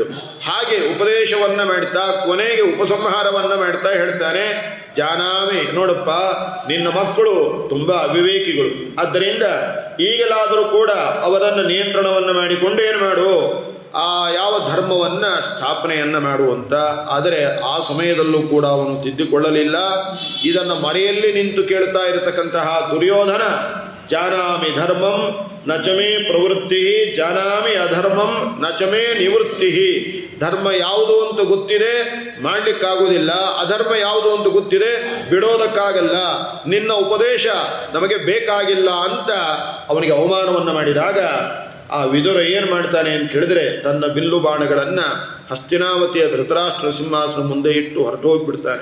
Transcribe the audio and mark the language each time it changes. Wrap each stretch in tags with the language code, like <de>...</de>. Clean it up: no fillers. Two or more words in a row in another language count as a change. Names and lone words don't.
<kn>ಹಾಗೆ ಉಪದೇಶವನ್ನ ಮಾಡ್ತಾ ಕೊನೆಗೆ ಉಪಸಂಹಾರವನ್ನ ಮಾಡ್ತಾ ಹೇಳ್ತಾನೆ, ಜಾನಾಮಿ, ನೋಡಪ್ಪ, ನಿನ್ನ ಮಕ್ಕಳು ತುಂಬಾ ಅವಿವೇಕಿಗಳು. ಆದ್ದರಿಂದ ಈಗಲಾದರೂ ಕೂಡ ಅವರನ್ನು ನಿಯಂತ್ರಣವನ್ನ ಮಾಡಿಕೊಂಡು ಏನು ಮಾಡು, ಆ ಯಾವ ಧರ್ಮವನ್ನ ಸ್ಥಾಪನೆಯನ್ನ ಮಾಡುವಂತ. ಆದರೆ ಆ ಸಮಯದಲ್ಲೂ ಕೂಡ ಅವನು ತಿದ್ದಿಕೊಳ್ಳಲಿಲ್ಲ. ಇದನ್ನು ಮರೆಯಲ್ಲಿ ನಿಂತು ಕೇಳ್ತಾ ಇರತಕ್ಕಂತಹ ದುರ್ಯೋಧನ,</kn> <sa>ಜಾನಾಮಿ ಧರ್ಮಂ ನಚಮೇ ಪ್ರವೃತ್ತಿ, ಜಾನಾಮಿ ಅಧರ್ಮಂ ನಚಮೇ ನಿವೃತ್ತಿ.</sa> <kn>ಧರ್ಮ ಯಾವುದು ಅಂತ ಗೊತ್ತಿದೆ, ಮಾಡ್ಲಿಕ್ಕಾಗುವುದಿಲ್ಲ. ಅಧರ್ಮ ಯಾವುದು ಅಂತ ಗೊತ್ತಿದೆ, ಬಿಡೋದಕ್ಕಾಗಲ್ಲ. ನಿನ್ನ ಉಪದೇಶ ನಮಗೆ ಬೇಕಾಗಿಲ್ಲ ಅಂತ ಅವನಿಗೆ ಅವಮಾನವನ್ನು ಮಾಡಿದಾಗ ಆ ವಿದುರ ಏನ್ ಮಾಡ್ತಾನೆ ಅಂತ ಹೇಳಿದ್ರೆ, ತನ್ನ ಬಿಲ್ಲು ಬಾಣಗಳನ್ನ ಹಸ್ತಿನಾವತಿಯ ಧೃತರಾಷ್ಟ್ರ ಸಿಂಹಾಸನ ಮುಂದೆ ಇಟ್ಟು ಹೊರಟೋಗ್ಬಿಡ್ತಾನೆ.</kn>